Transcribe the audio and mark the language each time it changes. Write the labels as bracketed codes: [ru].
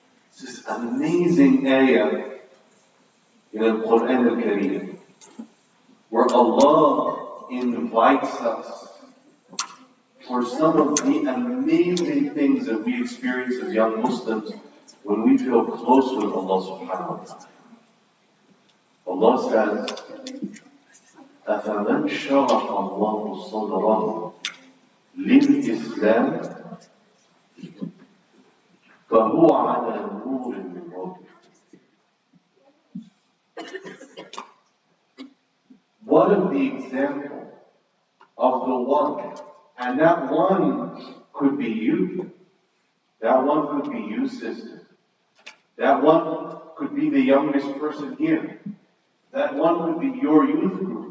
[en] It's this amazing ayah in the Quran al-Kareem, where Allah invites us for some of the amazing things that we experience as young Muslims when we feel close with Allah subhanahu wa ta'ala. [ar] Allah says, أَفَمَنْ شَرَحَ اللَّهُ صَدْرَهُ لِلْإِسْلَامِ فَهُوَ عَلَى نُورٍ مِّن رَّبِّهِ. [en] What is the example of the one? And that one could be you. That one could be you, sister. That one could be the youngest person here. That one could be your youth group.